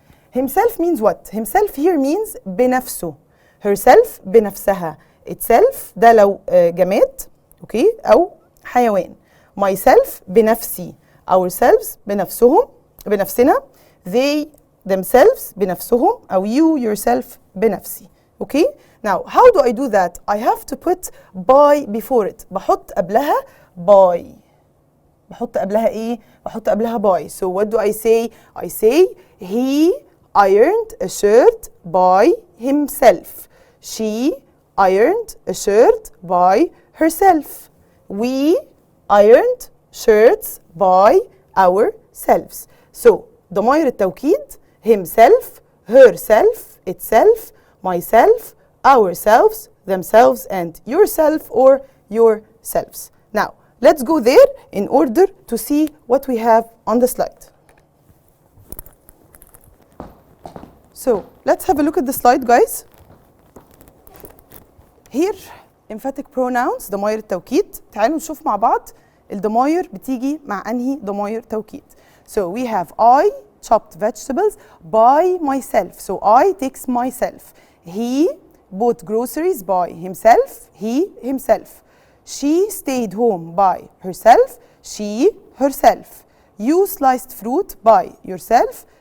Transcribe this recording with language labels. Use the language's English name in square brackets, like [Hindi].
[English] Himself means what? Himself here means [Arabic] بنفسه. Herself بنفسها. Itself ده لو جماد. Okay, أو حيوان. myself بنفسي. ourselves بنفسهم بنفسنا. [English] they themselves [Arabic] بنفسهم أو [English] you yourself [Arabic] بنفسي. [English] Okay? Now how do I do that? I have to put by before it. [Arabic] بحط قبلها by. بحط قبلها إيه؟ بحط قبلها by. [English] So what do I say? I say he ironed a shirt by himself. She ironed a shirt by herself. We ironed shirts by ourselves. So [Arabic] ضمائر التوكيد [English] himself, herself, itself, myself, ourselves, themselves, and yourself or yourselves. Now, let's go there in order to see what we have on the slide. So, let's have a look at the slide, guys. Here, emphatic pronouns, [Arabic] ضمائر التوكيد. تعالوا نشوف مع بعض الضمائر بتيجي مع أنهي ضمائر توكيد. [English] So, we have I chopped vegetables by myself. So, I takes myself. He bought groceries by himself. He, himself. She stayed home by herself. She, herself. You sliced fruit by yourself.